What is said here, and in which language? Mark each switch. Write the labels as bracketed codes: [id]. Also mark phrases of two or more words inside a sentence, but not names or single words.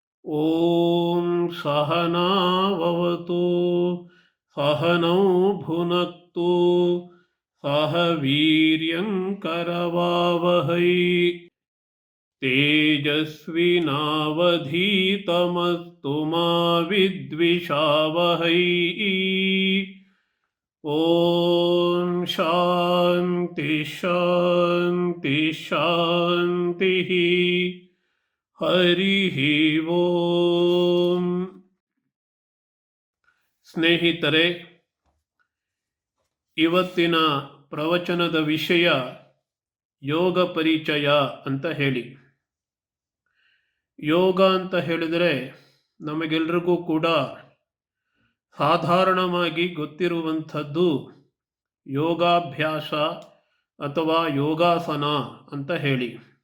[sa] ॐ सहनाववतु सहनौ भुनक्तु सह वीर्यङ्करवावहै तेजस्विनावधीतमस्तु मा विद्विषावहै। ॐ शान्ति शान्ति शान्तिः। ಹರಿಃ ಓಂ. [kn] ಸ್ನೇಹಿತರೆ, ಇವತ್ತಿನ ಪ್ರವಚನದ ವಿಷಯ ಯೋಗ ಪರಿಚಯ ಅಂತ ಹೇಳಿ. ಯೋಗ ಅಂತ ಹೇಳಿದರೆ ನಮಗೆಲ್ರಿಗೂ ಕೂಡ ಸಾಧಾರಣವಾಗಿ ಗೊತ್ತಿರುವಂಥದ್ದು ಯೋಗಾಭ್ಯಾಸ ಅಥವಾ ಯೋಗಾಸನ ಅಂತ ಹೇಳಿ.